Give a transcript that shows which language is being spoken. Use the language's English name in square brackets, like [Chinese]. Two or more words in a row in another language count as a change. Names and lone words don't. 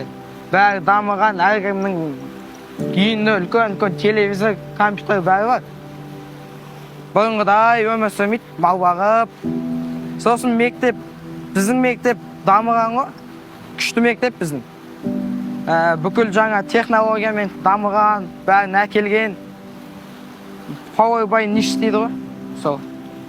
[Kazakh] Бәрі дамыған, әркімнің үйінде үлкен телевизор, компьютер бәрі бар. Бұрынғыдай өмір сүрмейді, мал бағып. Сосын мектеп, біздің мектеп дамыған ғой. Күшті мектеп біздің. Бүкіл жаңа технологиямен дамыған, бәрін әкелген. [English] Power by niche [Kazakh] дейді ғой. Сол.